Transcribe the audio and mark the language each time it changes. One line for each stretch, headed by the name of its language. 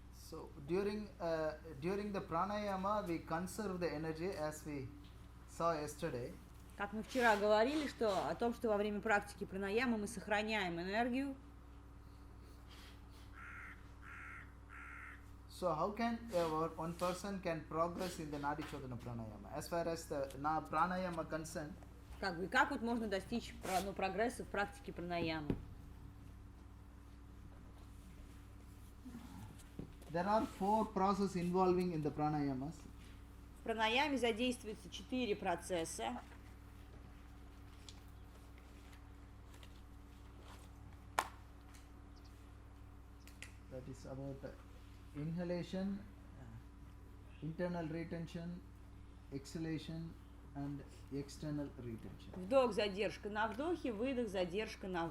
English: So during the pranayama, we conserve the energy as we saw yesterday.
Russian: Как мы вчера говорили, о том, что во время практики пранаямы мы сохраняем энергию.
English: So how can one person can progress in the Nadi Shodhana pranayama? As far as the pranayama concerned,
Russian: Как вот можно достичь прогресса в практике пранаямы?
English: there are 4 processes involving in the pranayamas.
Russian: В пранаяме задействуются 4 процесса.
English: That is about inhalation, internal retention, exhalation, and external retention.
Russian: Вдох, задержка на вдохе, выдох, задержка на